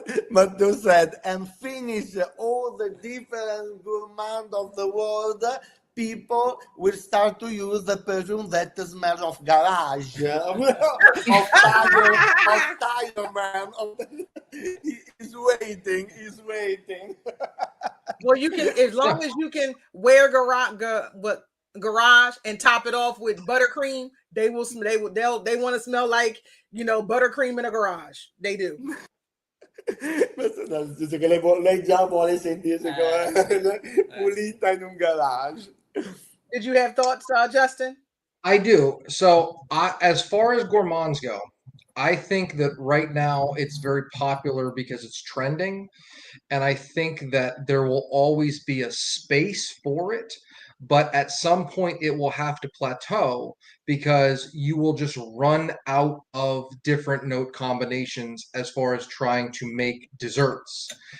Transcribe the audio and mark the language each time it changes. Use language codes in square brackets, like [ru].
[en] Matteo said, and finish all the different gourmand of the world, people will start to use the perfume that smells of garage, of tire man. He's waiting. Well, you can, as long as you can wear garage and top it off with buttercream, they want to smell like, buttercream in a garage. They do. [it] Dice che lei già vuole sentirsi pulita in un garage. [en] Did you have thoughts, Justin? I do. So, as far as gourmands go, I think that right now it's very popular because it's trending, and I think that there will always be a space for it. but at some point it will have to plateau because you will just run out of different note combinations as far as trying to make desserts.